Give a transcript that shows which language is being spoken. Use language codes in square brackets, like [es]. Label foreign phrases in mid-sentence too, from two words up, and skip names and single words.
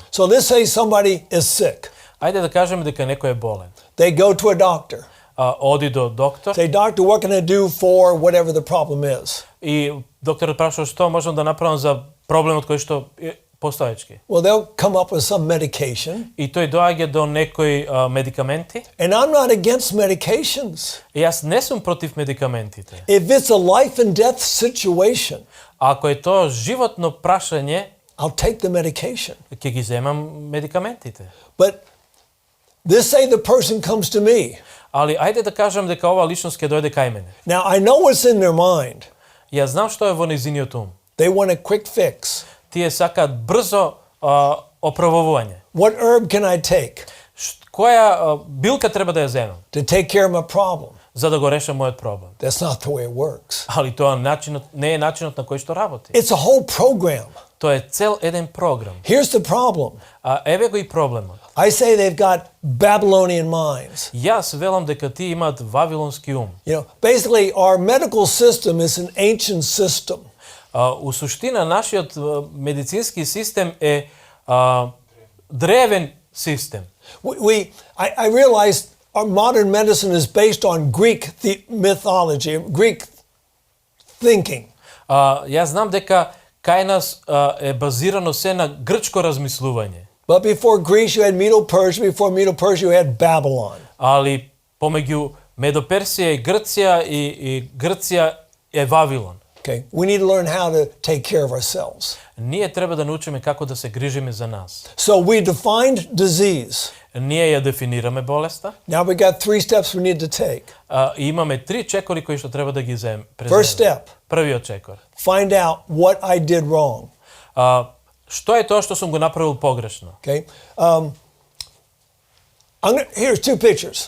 [en] So let's say somebody is sick. [mk] Ајде да кажеме дека некој е болен. [en] They go to a doctor. [mk] Оди до доктор. [en] Say, doctor, what can I do for whatever the problem is? [mk] И докторот праша што можам да направам за проблемот кој што е постоечки. [en] Well, they'll come up with some medication. [mk] И тој доаѓа до некои медикаменти. [en] And I'm not against medications. [mk] И јас не сум против медикаментите. [en] If it's a life and death situation, [mk] Ако е тоа животно прашање, [en] I'll take the medication. [mk] ќе ги земам медикаментите. [en] But this say the person comes to me. [mk] Али ајде да кажам дека ова личност ќе дојде кај мене. [en] Now, I know what's in their mind. [mk] Јас знам што е во нејзиниот ум. [en] They want a quick fix. [mk] Тие сакаат брзо оправување. [en] What herb can I take [mk] Која билка треба да ја земам [en] to take care of my problem? [mk] за да го решам мојот проблем? [en] That's not the way it works. [mk] Али тоа не е начинот на кој што работи. [en] It's a whole program. [mk] Тоа е цел еден програм. [en] Here's the problem. [mk] Еве го и проблемот. [en] I say they've got Babylonian minds. [mk] Јас велам дека тие имаат вавилонски ум. [en] Basically, our medical system is an ancient system. [mk] У суштина нашиот медицински систем е древен систем. [en] I realize our modern medicine is based on Greek mythology, Greek thinking. [mk] Јас знам дека кај нас е базирано се на грчко размислување. [en] But before Greece you had Medo-Persia, before Medo-Persia you had Babylon. [mk] Али помеѓу Медоперсија и Грција и Грција е Вавилон. [en] Okay, we need to learn how to take care of ourselves. [mk] Ние треба да научиме како да се грижиме за нас. [en] So we defined disease. [mk] Ние ја дефинираме болеста. [en] Now we got 3 steps we need to take. [mk] И имаме 3 чекори кои што треба да ги преземеме. [en] First step. [mk] Првиот чекор. [en] Find out what I did wrong. [mk] Што е тоа што сум го направил погрешно? [en] Okay. Here's 2 pictures.